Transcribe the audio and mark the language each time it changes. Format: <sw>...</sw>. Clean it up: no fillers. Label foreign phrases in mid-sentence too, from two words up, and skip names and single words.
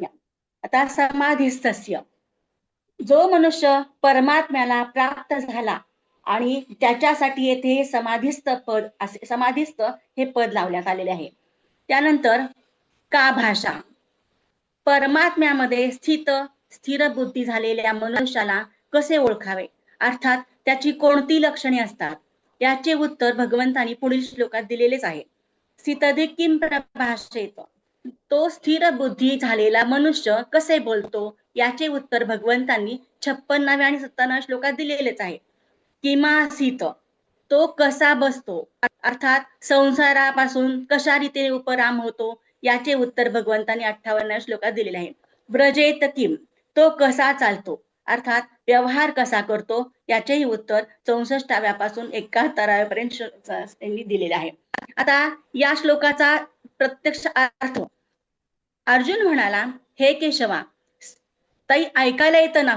<mr>आता समाधिस्थस्य जो मनुष्य परमात्म्याला प्राप्त झाला आणि त्याच्यासाठी येथे समाधिस्थ हे पद लावण्यात आलेले आहे. त्यानंतर का भाषा, परमात्म्यामध्ये स्थिर बुद्धी झालेल्या मनुष्याला कसे ओळखावे अर्थात त्याची कोणती लक्षणे असतात? याचे उत्तर भगवंतांनी पुढील श्लोकात दिलेलेच आहे.</mr> <sa>स्थितधिक किं प्रभाषेत,</sa> <mr>तो स्थिर बुद्धी झालेला मनुष्य कसे बोलतो? याचे उत्तर भगवंतांनी 56व्या आणि 57व्या श्लोकात दिलेलेच आहे. किमासीत, तो कसा बसतो, अर्थात संसारापासून कशा रीतीने उपराम होतो? याचे उत्तर भगवंतांनी 58व्या श्लोकात दिलेले आहे.</mr> <sa>व्रजेत किम,</sa> <mr>तो कसा चालतो, अर्थात व्यवहार कसा करतो? याचेही उत्तर 64व्या पासून 71व्या पर्यंत त्यांनी दिलेले आहे. आता या श्लोकाचा प्रत्यक्ष अर्थ, अर्जुन म्हणाला, हे केशवा, ताई ऐकायला येतं ना?</mr>